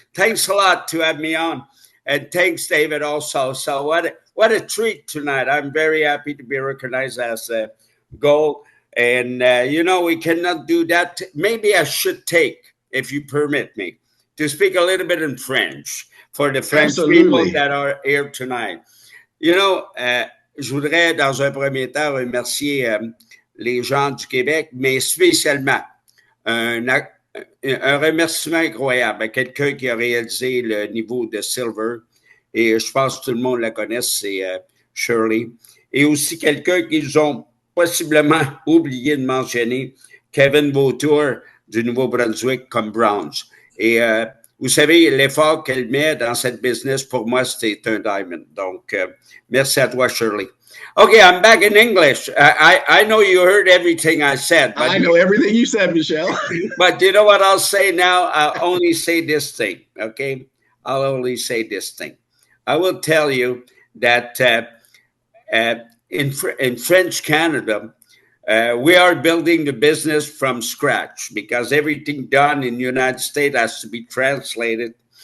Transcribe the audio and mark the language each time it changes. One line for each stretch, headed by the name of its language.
English: Thanks a lot to have me on. And thanks, David, also. So what a treat tonight. I'm very happy to be recognized as a gold. And, we cannot do that. Maybe I should take, if you permit me, to speak a little bit in French for the French people Absolutely. that are here tonight.
French: Je voudrais, dans un premier temps, remercier les gens du Québec, mais spécialement un, un remerciement incroyable à quelqu'un qui a réalisé le niveau de Silver. Et je pense que tout le monde la connaît, c'est Shirley. Et aussi quelqu'un qu'ils ont possiblement oublié de mentionner, Kevin Vautour du Nouveau-Brunswick comme Browns. Et vous savez, l'effort qu'elle met dans cette business, pour moi, c'est un diamond. Donc, merci à toi, Shirley.
English: Okay, I'm back in English. I know you heard everything I said. But I know everything you said, Michelle. But you know what I'll say now? I'll only say this thing, okay? I'll only say this thing. I will tell you that in French Canada, we are building the business from scratch because everything done in the United States has to be translated.